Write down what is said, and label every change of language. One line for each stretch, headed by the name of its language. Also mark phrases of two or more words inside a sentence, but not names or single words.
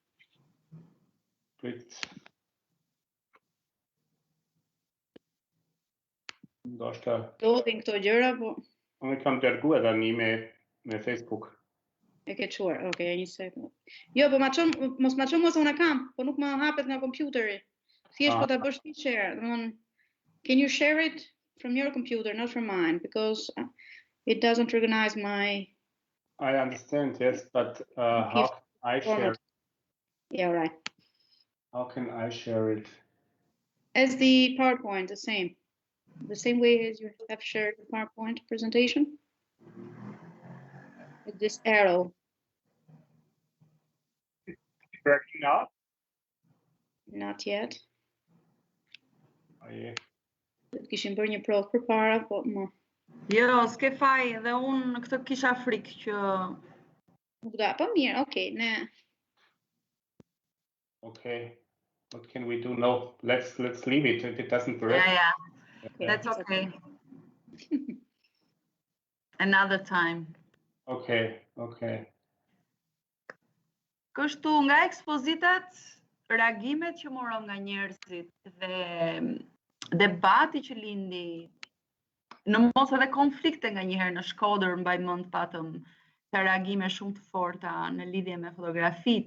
Albanian: Ndoshta ndodhin këto gjëra, po unë kam dërguar tani me Facebook. E ke çuar, okay, një sekond. Jo, po mos ma çon mos unë kam, po nuk më hapet nga kompjuteri. Thjesht po ta bësh ti share, domthon,
English: can you share it from your computer, not from mine, because it doesn't recognize my... I understand, yes, but how can I share it? Yeah, right. How can I share it? As the PowerPoint, the same way as you have shared the PowerPoint presentation. With this arrow. Is it working now? Not yet. Oh, yeah.
Albanian: Kishim bërë një provë përpara, po më. Jo, s'ke faj, dhe unë këtë kisha frikë që... Nuk da, po mirë, okay, ne...
English: Okay, what can we do now? Let's leave it if it doesn't work. Yeah. That's okay. Another time. Okay.
Albanian: Kështu nga ekspozitat, reagimet që morëm nga njerëzit dhe debati që lindi, në mos edhe konflikte nga njëherë në Shkodër, mbaj mend patëm të reagime shumë të forta në lidhje me fotografit.